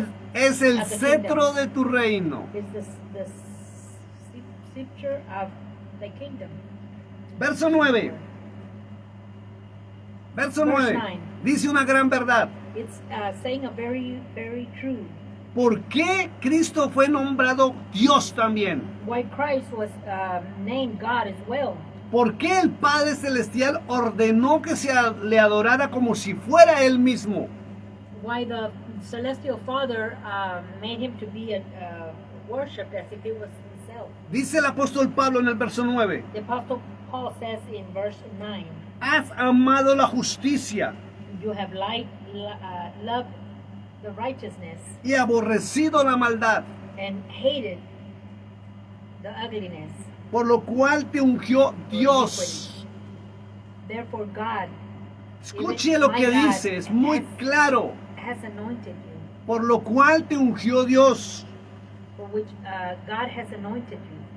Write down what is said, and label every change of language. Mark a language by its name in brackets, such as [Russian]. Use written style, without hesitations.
[English] of the [Spanish] cetro [English] kingdom. [Spanish] de tu reino. [English] Is the scripture of the kingdom. [Spanish] Verso 9. Verso [English] Verse [Spanish] 9. [English] 9. [Spanish] Dice una gran verdad. [English] It's saying a very, very true. [Spanish] ¿Por qué Cristo fue nombrado Dios también? [English] Why Christ was named God as well. [Spanish] ¿Por qué el Padre Celestial ordenó que se le adorara como si fuera Él mismo? [English] Why the celestial Father made him to be worshipped as if it was himself. [Spanish] Dice el apóstol Pablo en el verso 9. [English] The Apostle Paul says in verse 9, [Spanish] Has amado la justicia [English] you have loved the righteousness [Spanish] y aborrecido la maldad, [English] and hated the ugliness. [Spanish] por lo cual te ungió Dios. [English] Therefore God [Spanish] Escuche lo que dice, es muy claro. [English] has anointed you, [Spanish] Por lo cual te ungió Dios. [English] for which God has anointed you.